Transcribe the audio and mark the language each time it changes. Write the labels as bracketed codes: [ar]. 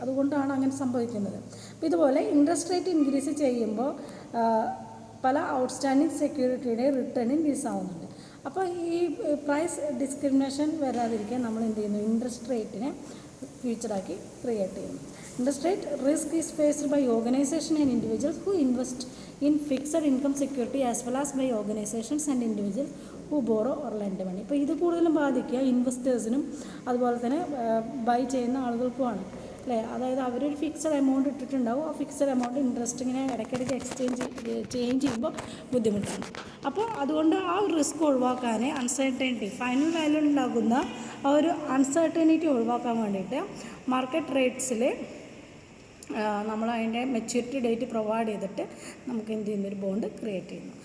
[ml] അതുകൊണ്ടാണ് അങ്ങനെ സംഭവിക്കുന്നത്. അപ്പോൾ ഇതുപോലെ ഇൻട്രസ്റ്റ് റേറ്റ് ഇൻക്രീസ് ചെയ്യുമ്പോൾ പല ഔട്ട്സ്റ്റാൻഡിങ് സെക്യൂരിറ്റിയുടെ റിട്ടേൺ ഇൻക്രീസ് ആവുന്നുണ്ട്. അപ്പോൾ ഈ പ്രൈസ് ഡിസ്ക്രിമിനേഷൻ വരാതിരിക്കാൻ നമ്മൾ എന്ത് ചെയ്യുന്നു, ഇൻട്രസ്റ്റ് റേറ്റിനെ ഫ്യൂച്ചറാക്കി ക്രിയേറ്റ് ചെയ്യുന്നു. [en] Interest rate risk is faced by organizations and individuals who invest in fixed income security as well as by organizations and individuals who borrow or lend money. [ml] ഇപ്പോൾ ഇത് കൂടുതലും ബാധിക്കുക ഇൻവെസ്റ്റേഴ്സിനും അതുപോലെ തന്നെ ബൈ ചെയ്യുന്ന ആളുകൾക്കുമാണ് അല്ലേ. അതായത് അവരൊരു ഫിക്സഡ് എമൗണ്ട് ഇട്ടിട്ടുണ്ടാവും, ആ ഫിക്സഡ് എമൗണ്ട് ഇൻട്രസ്റ്റ് ഇങ്ങനെ ഇടയ്ക്കിടയ്ക്ക് ചേഞ്ച് ചെയ്യുമ്പോൾ ബുദ്ധിമുട്ടാണ്. അപ്പോൾ അതുകൊണ്ട് ആ ഒരു റിസ്ക് ഒഴിവാക്കാൻ അൺസർട്ടനിറ്റി ഫൈനൽ വാല്യൂ ഉണ്ടാകുന്ന ആ ഒരു അൺസർട്ടനിറ്റി ഒഴിവാക്കാൻ വേണ്ടിയിട്ട് മാർക്കറ്റ് റേറ്റ്സിൽ നമ്മൾ അതിൻ്റെ മെച്യൂരിറ്റി ഡേറ്റ് പ്രൊവൈഡ് ചെയ്തിട്ട് നമുക്ക് എന്ത് ചെയ്യുന്ന ഒരു ബോണ്ട് ക്രിയേറ്റ് ചെയ്യുന്നു.